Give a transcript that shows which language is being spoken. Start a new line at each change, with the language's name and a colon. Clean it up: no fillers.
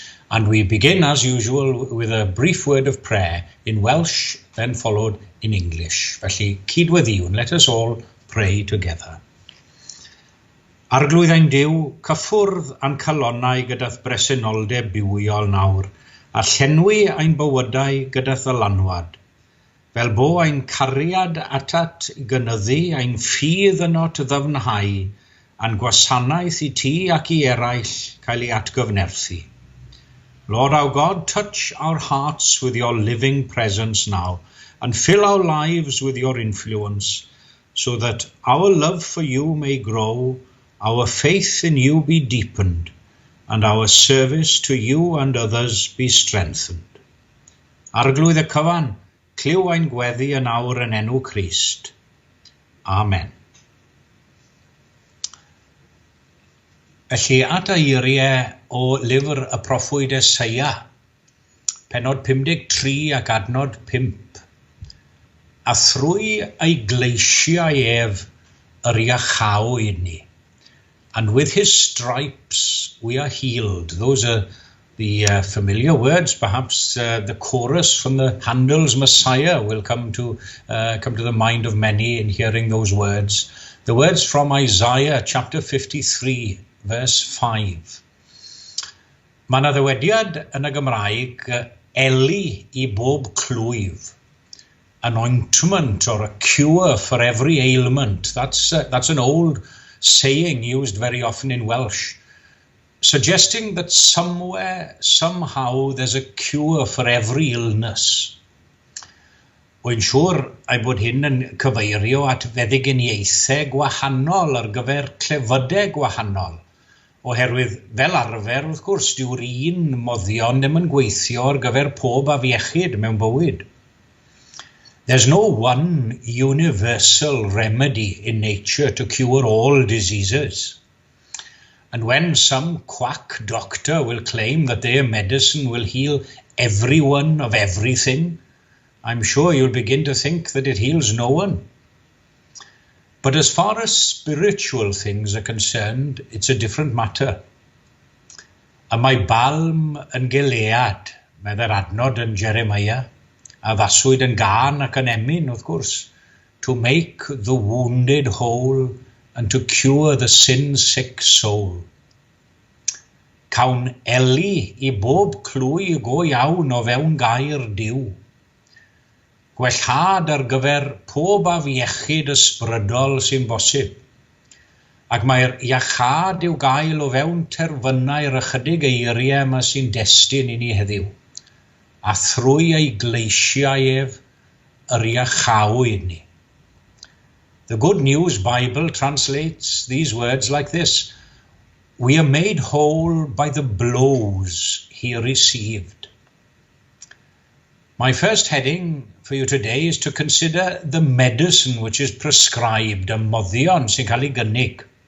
English: And we begin, as usual, with a brief word of prayer in Welsh, then followed in English.
Welsh: Felly, cydweddiwn,
English: let us all pray together.
Welsh: Arglwydd ein Duw, cyffwrdd a'n calonnau gyda'r bresenoldeb bywiol nawr, a llenwi ein bywydau gyda ddylanwad. Fel bo ein cariad atat gynyddu ein ffydd yno ddyfnhau, a'n gwasanaeth i ti ac i eraill cael ei atgyfnerthu.
English: Lord our God, touch our hearts with your living presence now, and fill our lives with your influence, so that our love for you may grow, our faith in you be deepened, and our service to you and others be strengthened.
Welsh: Arglwydd y cyfan, cliw ein gweddi yn awr yn enw Crist. Amen. Felly at eiriau o lyfr y proffwyd Eseia, pennod 53 ac adnod 5. A thrwy ei gleisiau ef yr iachawyd ni.
English: And with his stripes we are healed. Those are the familiar words. Perhaps the chorus from the Handel's Messiah will come to the mind of many in hearing those words. The words from Isaiah chapter 53, verse 5.
Welsh: Mae yna ddywediad yn y Gymraeg, eli I bob clwyf.
English: An ointment or a cure for every ailment. That's an old saying used very often in Welsh, suggesting that somewhere, somehow, there's a cure for every illness.
Welsh: Wy'n siŵr ei bod hyn yn cyfeirio at feddyginiaethau gwahanol ar gyfer clefydau gwahanol, oherwydd fel arfer, wrth gwrs, dyw'r un moddion ddim yn gweithio ar gyfer pob afiechyd mewn bywyd.
English: There's no one universal remedy in nature to cure all diseases. And when some quack doctor will claim that their medicine will heal everyone of everything, I'm sure you'll begin to think that it heals no one. But as far as spiritual things are concerned, it's a different matter.
Welsh: A mae balm yn Gilead, medda'r adnod yn Jeremiah, a ddaswyd yn gan ac yn emyn, wrth gwrs,
English: to make the wounded whole and to cure the sin-sick soul.
Welsh: Cawn eli I bob clwy go iawn o fewn gair diw. Gwellhad ar gyfer pob afiechyd ysbrydol sy'n bosib. Ac mae'r iachad i'w gael o fewn terfynau'r ychydig eiriau yma sy'n destun I ni heddiw. A thrwy ei gleisiau ef yr iachawyd ni.
English: The Good News Bible translates these words like this: We are made whole by the blows he received. My first heading for you today is to consider the medicine which is prescribed,
Welsh: y moddion sy'n cael ei gynnig.